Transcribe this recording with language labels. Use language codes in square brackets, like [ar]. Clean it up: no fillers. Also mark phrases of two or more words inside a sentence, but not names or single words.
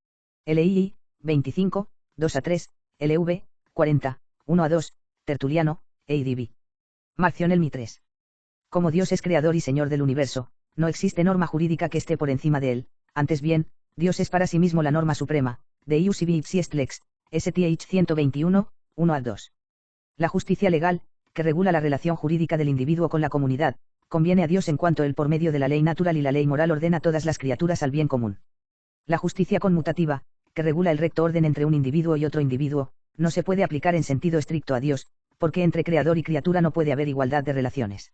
[es] LII, 25, 2 a 3, LV, 40, 1 a 2, Tertuliano, ADB. Marción Elmi 3. Como Dios es creador y Señor del universo, no existe norma jurídica que esté por encima de él, antes bien, Dios es para sí mismo la norma suprema, [la] de ius ibi ipsi est lex, [es] STH 121, 1 a 2. La justicia legal, que regula la relación jurídica del individuo con la comunidad, conviene a Dios en cuanto él por medio de la ley natural y la ley moral ordena a todas las criaturas al bien común. La justicia conmutativa, que regula el recto orden entre un individuo y otro individuo, no se puede aplicar en sentido estricto a Dios, porque entre creador y criatura no puede haber igualdad de relaciones.